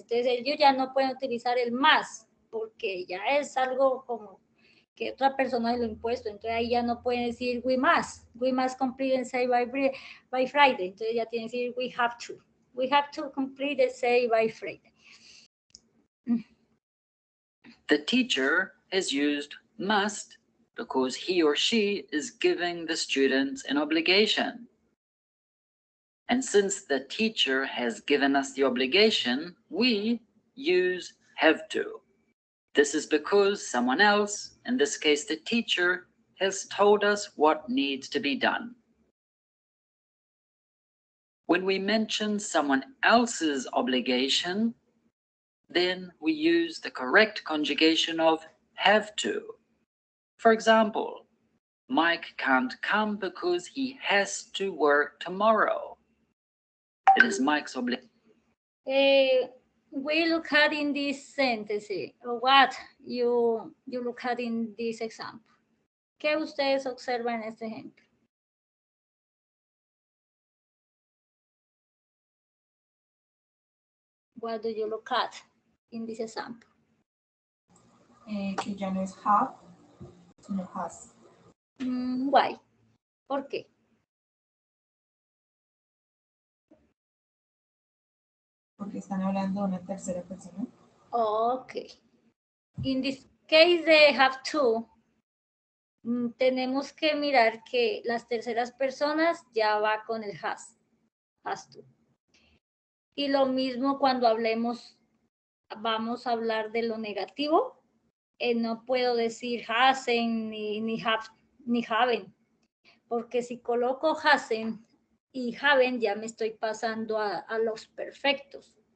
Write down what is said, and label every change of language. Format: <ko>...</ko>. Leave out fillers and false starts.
<es>Entonces, ellos ya no pueden utilizar el más, porque ya es algo como que otra persona lo impuesto, entonces ahí ya no pueden decir</es> <en>we must complete and say by Friday,</en> <es>entonces ya tienen que decir</es> <en>we have to complete and say by Friday. The teacher has used must because he or she is giving the students an obligation. And since the teacher has given us the obligation, we use have to. This is because someone else, in this case the teacher, has told us what needs to be done. When we mention someone else's obligation, then we use the correct conjugation of have to. For example, Mike can't come because he has to work tomorrow. It is Mike's obligation. We look at in this sentence, what you look at in this example.</en> <es>¿Qué ustedes observan en este ejemplo?</es> <en>What do you look at in this example?</en> <es>que ya no es have, sino has.</es> <en>Why?</en> <es>¿Por qué? Porque están hablando de una tercera persona. Okay.</es> <en>In this case they have to.</en> <es>Tenemos que mirar que las terceras personas ya va con el has to. Y lo mismo cuando vamos a hablar de lo negativo, no puedo decir hasn't ni haven't, porque si coloco hasn't y haven't ya me estoy pasando a los perfectos.</es>